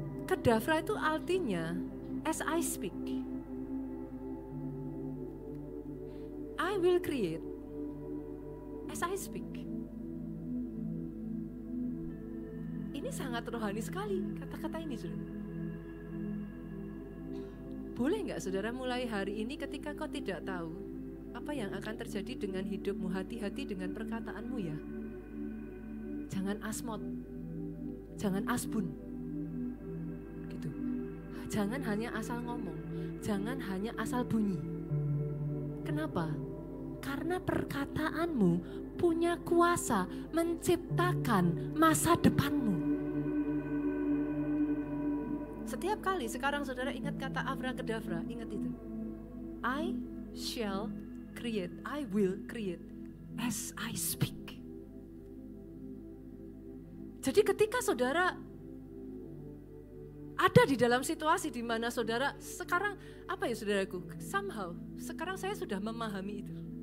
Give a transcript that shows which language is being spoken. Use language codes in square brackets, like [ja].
[id] Kedavra itu artinya [en] as I speak, I will create as I speak. [id] Ini sangat rohani sekali kata-kata ini saudara. Boleh nggak saudara mulai hari ini ketika kau tidak tahu apa yang akan terjadi dengan hidupmu, hati-hati dengan perkataanmu ya. Jangan asmot, jangan asbun, gitu. Jangan hanya asal ngomong, jangan hanya asal bunyi. Kenapa? Karena perkataanmu punya kuasa menciptakan masa depanmu. Setiap kali sekarang saudara ingat kata abrakadabra, ingat itu. [en] I shall create, I will create as I speak. [id] Jadi ketika saudara ada di dalam situasi di mana saudara sekarang, apa ya saudaraku, somehow sekarang saya sudah memahami itu.